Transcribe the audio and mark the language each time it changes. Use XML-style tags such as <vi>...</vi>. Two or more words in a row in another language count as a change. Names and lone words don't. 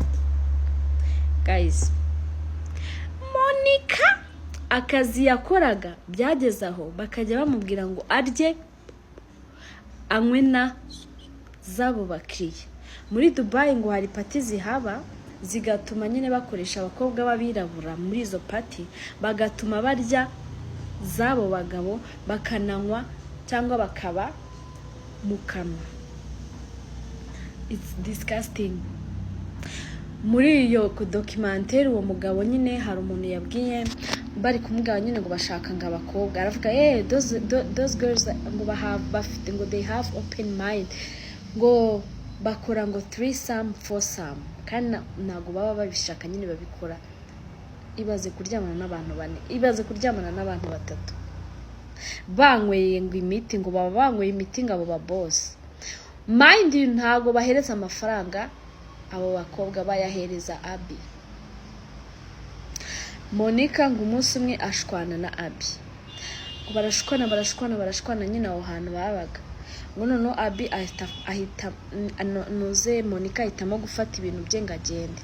<rw>Guys, Monica akazi yakoraga byageze aho bakajya bamubwira ngo arye anywe na zabo bakiriye. Muri Dubai ngo hari party zihaba zigatuma nyine bakoresha abakobwa babirabura muri izo party, bagatuma barya zabo bagabo bakananywa cyangwa bakaba mu kanwa.</rw> <en>It's disgusting.</en> <rw>Muri iyo documentary uwo mugabo nyine hari umuntu yabwiye bari kumugaba nyine ngo bashaka ngo abakobwa, aravuga</rw> <en>those girls</en> <rw>ngo bafite ngo</rw> <en>they have open mind,</en> <rw>ngo bakora ngo 3-some 4-some, kandi ntago baba babishaka nyine babikora. Ibaze kuryamana n'abantu 4, ibaze kuryamana n'abantu 3 banyweye ngo imiti, ngo baba banyweye imiti ngo abo ba boss.</rw> <en>Mind you</en> <rw>ntago bahereza amafaranga abo bakobwa bayahereza Abi. Monica ngo umunsi umwe ashwana na Abi. Ngo barashwana nyine aho hantu babaga. Ngo noneho Abi ahita nuze Monica ahitamo gufata ibintu bye ngo agende.</rw>